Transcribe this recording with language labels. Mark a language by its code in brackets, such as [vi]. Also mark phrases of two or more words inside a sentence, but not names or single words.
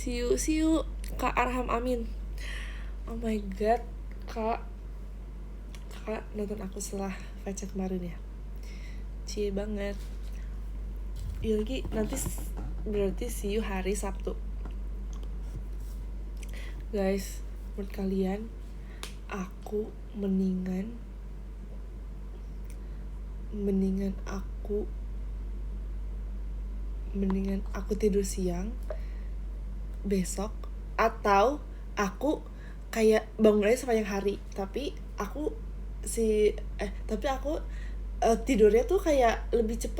[en] See you Kak Arham Amin. Oh my god, [id] kakak nonton aku setelah VC kemarin ya. Cie banget. Iya lagi, nanti berarti [en] see you [id] hari Sabtu. Guys, menurut kalian aku mendingan aku tidur siang besok, atau aku kayak bangun aja sepanjang hari, tapi aku tidurnya tuh kayak lebih cepet.